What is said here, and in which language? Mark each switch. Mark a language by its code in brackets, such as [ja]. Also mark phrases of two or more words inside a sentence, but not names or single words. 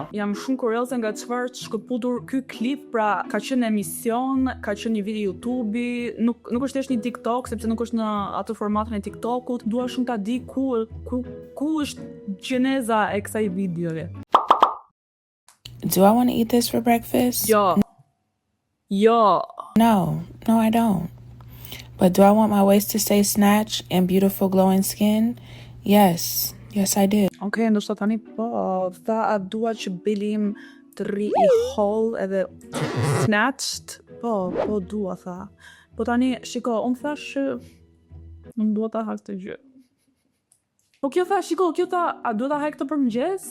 [sq] Jam shumë kurioze nga çfarë të shkëputur ky klip, pra ka qenë emision, ka qenë një video YouTube-i, nuk është thjesht një TikTok, sepse nuk është në atë formatin e TikTokut. Dua shumë ta di ku është gjeneza e kësaj videoje. [en] Do I want to eat this for breakfast? [sq] Jo. [en] No, I don't. But do I want my waist to stay snatched and beautiful glowing skin? Yes I do. [sq] Okej, ndoshta tani po, a dua që bilim të rri i holl edhe snatched? Po dua, tha. Po tani, shiko, unë thash që unë dua ta ha këtë gjë. Po kjo tha, shiko, a duhet ta ha këtë për mëngjes?